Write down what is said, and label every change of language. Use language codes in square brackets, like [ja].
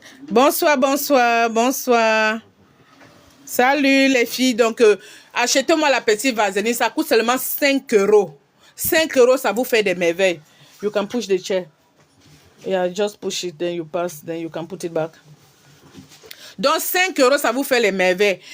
[fr] Bonsoir, bonsoir, bonsoir. Salut les filles. Donc, achetez-moi la petite vaseline. Ça coûte seulement 5 €. 5 €, ça vous fait des merveilles. [en] You can push the chair. Yeah, just push it, then you pass, then you can put it back. [fr] Donc, 5 €, ça vous fait les merveilles.